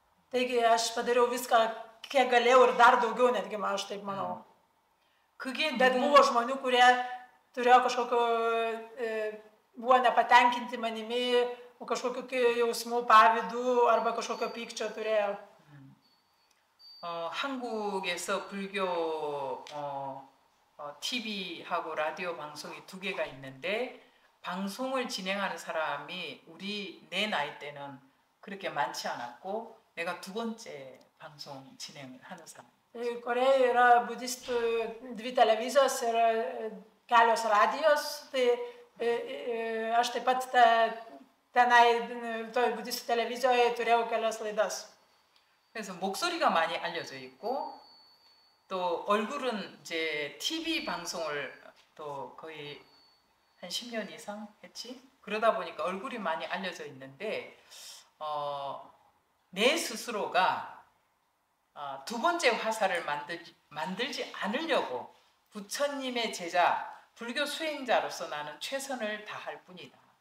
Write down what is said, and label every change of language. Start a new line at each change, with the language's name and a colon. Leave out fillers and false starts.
Lithuanian: Taigi aš padariau viską, kiek galėjau ir dar daugiau netgi, aš taip manau. Bet buvo žmonių, kurie turėjo buvo nepatenkinti manimi, kažkokių jausmų, pavydų arba kažkokio pykčio turėjo.
Korean: 한국에서 불교 TV하고 라디오 방송이 2개가 있는데 방송을 진행하는 사람이 내 나이 때는 그렇게 많지 않았고 내가 2번째 방송 진행을 하는 사람.
Lithuanian: Korėjoje yra budistų 2 televizijos ir kelios radijos, tai aš taip pat tenai toj budistų televizijoje turėjau kelias laidas.
Korean: 그래서 목소리가 많이 알려져 있고 또 얼굴은 이제 TV 방송을 또 거의 한 10년 이상 했지. 그러다 보니까 얼굴이 많이 알려져 있는데 내 스스로가 2번째 화살을 만들지 않으려고 부처님의 제자, 불교 수행자로서 나는 최선을 다할 뿐이다.